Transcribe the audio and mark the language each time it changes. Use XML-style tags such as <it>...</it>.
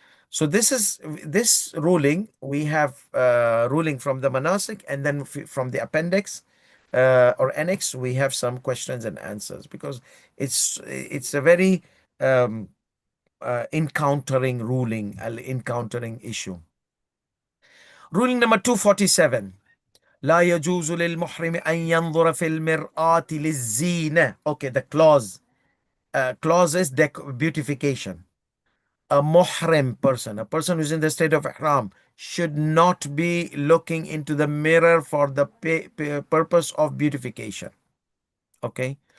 <en>So this ruling. We have ruling from the manasik, and then from the appendix or annex, we have some questions and answers, because it's a very encountering ruling, encountering issue. Ruling number 247.</en> <ar>لا يجوز للمحرم أن ينظر في المرآة للزينة.</ar> <en>Okay, the clause is beautification. A muhrim person, a person who's in the state of ihram, should not be looking into the mirror for the purpose of beautification. Okay.</en>